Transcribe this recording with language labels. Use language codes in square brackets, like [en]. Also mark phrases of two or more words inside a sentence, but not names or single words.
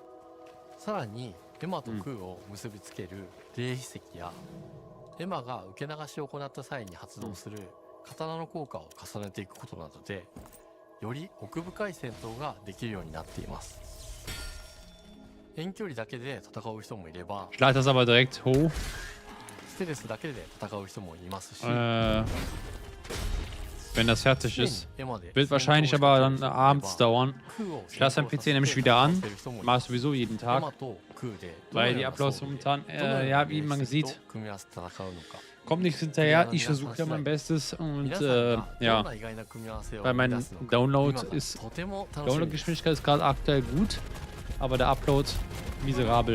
[ja] さらにエマとクーを結びつける霊秘石や、エマが受け流しを行った際に発動する刀の効果を重ねていくことなどでより奥深い戦闘ができるようになっています。遠距離だけで戦う人もいれば、 [de] Ich lade das aber direkt hoch. [ja] ステルスだけで戦う人もいますし、 [de] wenn das fertig ist. Wird wahrscheinlich aber dann abends dauern. Ich lasse den PC nämlich wieder an. Mache sowieso jeden Tag. Weil die Uploads momentan, ja, wie man sieht, kommt nichts hinterher. Ich versuche ja mein Bestes und ja, bei meinem Download-Geschwindigkeit ist gerade aktuell gut, aber der Upload miserabel.